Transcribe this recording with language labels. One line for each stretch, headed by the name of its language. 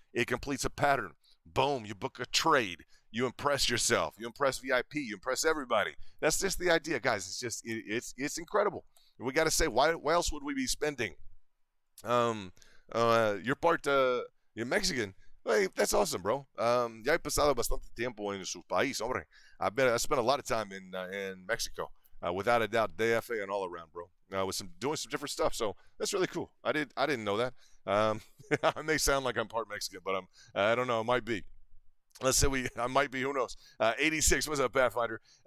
English: It completes a pattern. Boom, you book a trade. You impress yourself. You impress VIP. You impress everybody. That's just the idea, guys. It's just it's incredible. We got to say, why else would we be spending? You're part you're Mexican. Hey, that's awesome, bro.
Spanish: Ya he pasado bastante tiempo en su país, hombre.
English: I spent a lot of time in Mexico, without a doubt, DFA and all around, bro. Doing some different stuff, so that's really cool. I didn't know that. I may sound like I'm part Mexican, but I don't know. It might be. Let's say I might be. Who knows? 86. What's up, Pathfinder?